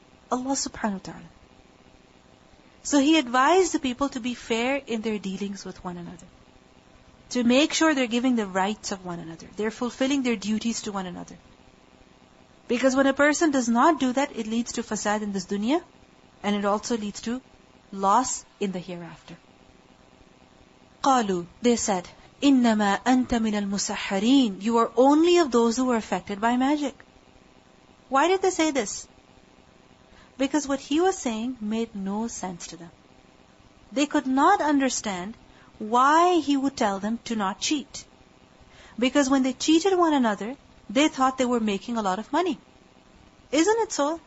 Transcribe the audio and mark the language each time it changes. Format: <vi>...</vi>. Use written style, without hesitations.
<en>Allah subhanahu wa ta'ala. So He advised the people to be fair in their dealings with one another. To make sure they're giving the rights of one another. They're fulfilling their duties to one another. Because when a person does not do that, it leads to fasad in this dunya, and it also leads to loss in the hereafter.</en> <ar>قالوا,</ar> <en>they said,</en> <ar>إِنَّمَا أَنْتَ مِنَ الْمُسَحَّرِينَ.</ar> <en>You are only of those who were affected by magic. Why did they say this? Because what he was saying made no sense to them. They could not understand why he would tell them to not cheat. Because when they cheated one another, they thought they were making a lot of money. Isn't it so?</en>